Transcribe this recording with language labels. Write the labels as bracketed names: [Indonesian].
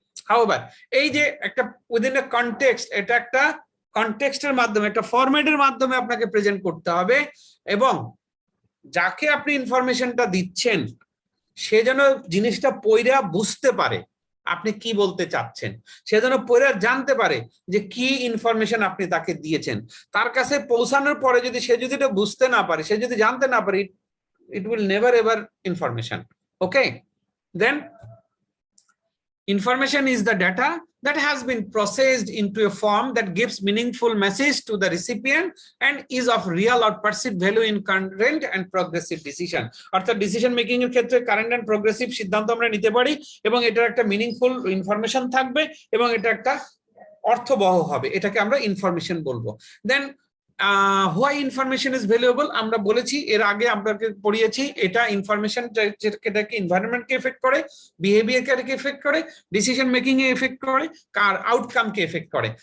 [Bangla] However এই যে একটা উইদিন এ কনটেক্সট, এটা একটা কনটেক্সটের মাধ্যমে, একটা ফরম্যাটের মাধ্যমে আপনাকে প্রেজেন্ট করতে হবে, এবং যাকে আপনি ইনফরমেশনটা দিচ্ছেন সে যেন জিনিসটা পড়া বুঝতে পারে আপনি কি বলতে চাচ্ছেন, সে যেন পড়া জানতে পারে যে কি ইনফরমেশন আপনি তাকে দিয়েছেন। তার কাছে পৌঁছানোর পরে যদি সে যদি এটা বুঝতে না পারে, সে যদি জানতে না পারে, [English] it will never ever information. Okay, then information is the data that has been processed into a form that gives meaningful message to the recipient and is of real or perceived value in current and progressive decision. [Bangla] অর্থাৎ decision making এর ক্ষেত্রে current and progressive সিদ্ধান্ত আমরা নিতে পারি, এবং এটার একটা মিনিংফুল ইনফরমেশন থাকবে, এবং এটা একটা অর্থবহ হবে, এটাকে আমরা ইনফরমেশন বলবো। [English] then why information is valuable [Bangla] আমরা বলেছি, এর আগে আপনাকে পড়িয়েছি। এটা ইনফরমেশন যেটাকে এনভায়রনমেন্টকে এফেক্ট করে, বিহেভিয়ারকে এফেক্ট করে, ডিসিশন মেকিং এ এফেক্ট করে, কার আউটকামকে এফেক্ট করে।